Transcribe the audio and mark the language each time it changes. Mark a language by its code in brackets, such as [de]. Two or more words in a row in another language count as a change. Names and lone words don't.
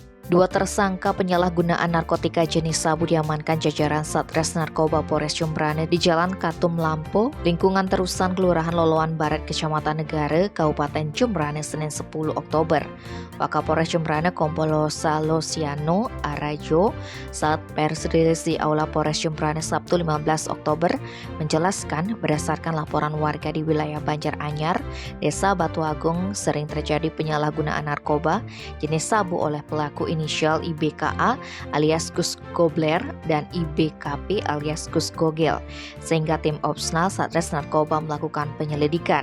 [id] Dua tersangka penyalahgunaan narkotika jenis sabu diamankan jajaran Satres Narkoba Polres Jembrane di Jalan Katum Lampo, lingkungan Terusan Kelurahan Loloan Barat, Kecamatan Negara, Kabupaten Jembrane, Senin 10 Oktober. Wakapolres Jembrane Kompolo Salosiano Arajo saat pers rilis di Aula Polres Jembrane Sabtu 15 Oktober menjelaskan berdasarkan laporan warga di wilayah Banjaranyar, Desa Batu Agung sering terjadi penyalahgunaan narkoba jenis sabu oleh pelaku inisial IBKA alias Gus Gobler dan IBKP alias Gus Gogel, sehingga tim Opsnal Satres Narkoba melakukan penyelidikan.